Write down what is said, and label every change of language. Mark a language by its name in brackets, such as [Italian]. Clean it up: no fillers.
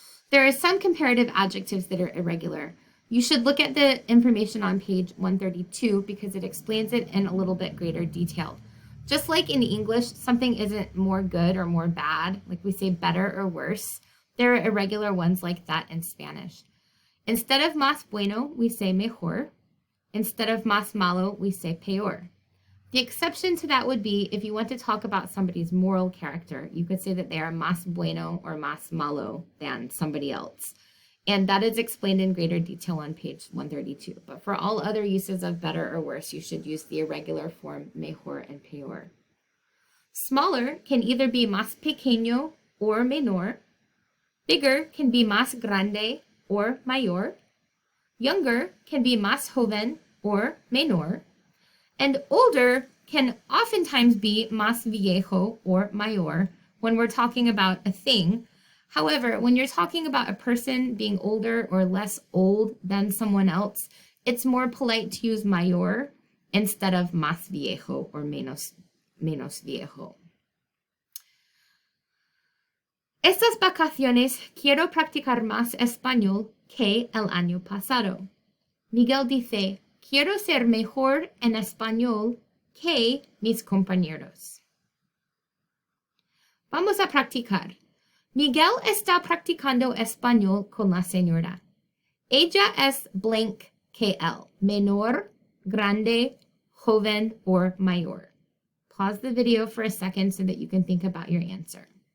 [English] There are some comparative adjectives that are irregular. You should look at the information on page 132 because it explains it in a little bit greater detail. Just like in English, something isn't more good or more bad, like we say better or worse. There are irregular ones like that in Spanish. Instead of más bueno, we say mejor. Instead of más malo, we say peor. The exception to that would be if you want to talk about somebody's moral character, you could say that they are más bueno or más malo than somebody else. And that is explained in greater detail on page 132. But for all other uses of better or worse, you should use the irregular form mejor and peor. Smaller can either be más pequeño or menor. Bigger can be más grande or mayor. Younger can be más joven or menor. And older can oftentimes be más viejo or mayor when we're talking about a thing. However, when you're talking about a person being older or less old than someone else, it's more polite to use mayor instead of más viejo or menos viejo. [Spanish] Estas vacaciones quiero practicar más español que el año pasado. Miguel dice, quiero ser mejor en español que mis compañeros. Vamos a practicar. Miguel está practicando español con la señora. Ella es blank que él, menor, grande, joven, or mayor. [English] Pause the video for a second so that you can think about your answer.